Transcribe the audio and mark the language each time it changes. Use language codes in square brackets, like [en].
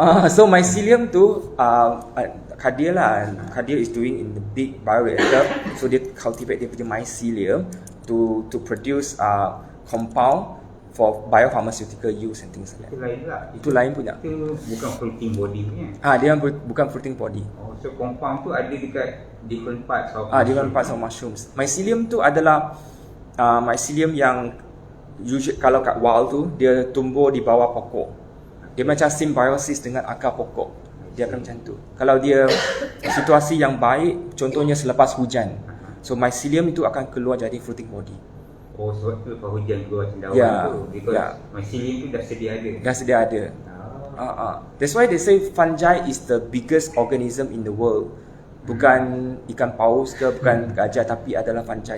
[en] So mycelium [ms] tu [en] Kadir is doing in the big bioreactor. So [ms] dia [en] cultivate [ms] dia punya [en] mycelium to produce compound for biopharmaceutical use and things like that. [ms] Itu lain lah. Itu lain punya. Itu bukan fruiting body punya. Dia bukan fruiting body. [en] So compound [ms] tu ada dekat [en] different parts of different parts of mushrooms. [ms] Mycelium tu adalah mycelium yang kalau kat wild tu dia tumbuh di bawah pokok. Dia macam symbiosis dengan akar pokok. Dia akan macam tu. Kalau dia situasi yang baik, contohnya selepas hujan, so mycelium itu akan keluar jadi fruiting body. Sebab tu lepas hujan keluar cendawan tu. [en] Because [ms] mycelium tu dah sedia ada. Dah sedia ada. [en] That's why they say fungi is the biggest organism in the world. [ms] Bukan ikan paus ke, bukan gajah, tapi adalah fungi.